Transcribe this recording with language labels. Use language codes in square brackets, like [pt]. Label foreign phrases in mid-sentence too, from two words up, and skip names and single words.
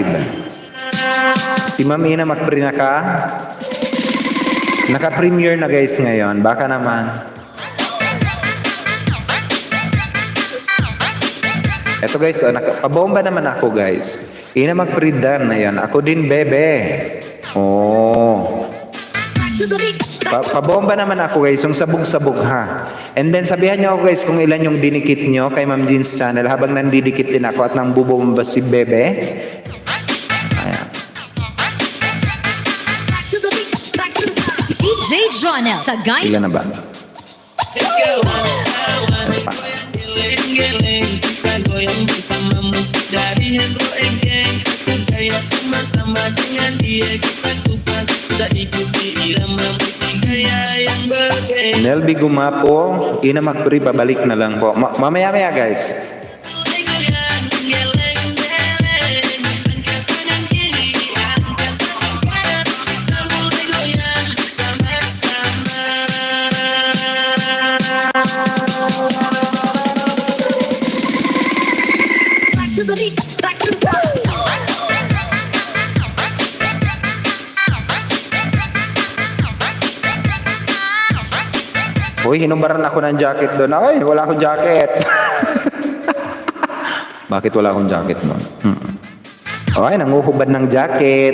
[tl] Si Ma'am Ina Macfree naka-premiere na guys ngayon. Baka naman. Eto guys, pabomba naman ako guys. Ina Macfree dan. Ayan. Ako din bebe. [en] to the beat, [tl] Pabomba naman ako guys, yung sabog-sabog ha. [en] And then [tl] sabihan nyo ako guys kung ilan yung dinikit nyo kay Ma'am Jeans Channel habang nandidikit din ako at nang bubomba si Bebe. Ayan. [en] to the beat, back to the [tl] DJ Jonel Sagay. Ilan na ba? Ito pa. [id] Goyang bersama musik dari Hendro Geng. Gaya sama-sama dengan dia kita kupas. Tak ikuti irama musik gaya yang berbeda. [tl] Nelby Gumapo, Ina Macfree, pabalik na lang po. Mamaya-maya guys. [id] Goyang, geleng, geleng. Angkat kanan kiri, angkat tangan kanan. Kita mulai goyang sama-sama. [en] to the beat, back to the [tl] Uy, hinumbaran ako ng jacket doon. Ay, wala akong jacket. Bakit wala akong jacket mo? Ay, nanguhubad ng jacket.